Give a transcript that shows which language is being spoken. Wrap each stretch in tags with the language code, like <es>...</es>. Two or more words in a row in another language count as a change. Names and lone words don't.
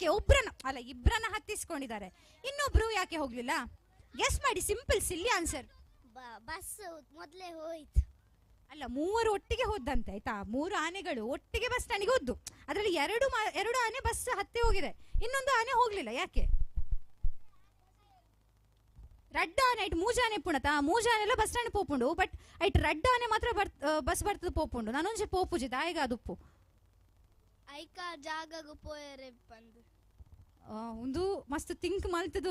<kn>ಇಬ್ರನ್ನ ಹತ್ತಿಸ್ಕೊಂಡಿದ್ದಾರೆ, ಇನ್ನೊಬ್ರು ಯಾಕೆ ಹೋಗ್ಲಿಲ್ಲ? ಗೆಸ್ ಮಾಡಿ.</kn> <en>simple silly answer.</en> <kn>ಬಸ್ ಮೊದಲೇ ಹೋಯ್ತು. ಅಲ್ಲ, 3 ಒಟ್ಟಿಗೆ ಹೋದಂತೆ ಆಯ್ತಾ. 3 ಆನೆಗಳು ಒಟ್ಟಿಗೆ ಬಸ್ ಸ್ಟ್ಯಾಂಡಿಗೆ ಹೋದ್ದು. ಅದರಲ್ಲಿ 2 ಆನೆ ಬಸ್ ಹತ್ತಿ ಹೋಗಿದೆ, ಇನ್ನೊಂದು ಆನೆ ಹೋಗ್ಲಿಲ್ಲ. ಯಾಕೆ?</kn> <tcy>ರಡ್ಡ ಆನೆ ಐಟ್ ಮೂಜಾನೆ ಪುಣತ ಮೂಜಾನೆಲ್ಲ ಬಸ್ ಸ್ಟ್ಯಾಂಡ್ ಪೋಪುಂಡು. ಬಟ್ ಐಟ್ ರಡ್ಡ ಆನೆ ಮಾತ್ರ ಬಸ್ ಬರ್ತದ ಪೋಪುಂಡು. ನಾನೊಂಜಿ ಪೋಪುಜಿ ದಾಯಿಗ ಅದುಪ್ಪು ಐಕ ಜಾಗಗು ಪೋಯರೆ ಬಂದು ಒಂದು ಮಸ್ತ್ ಥಿಂಕ್ ಮಲ್ತದು.</tcy>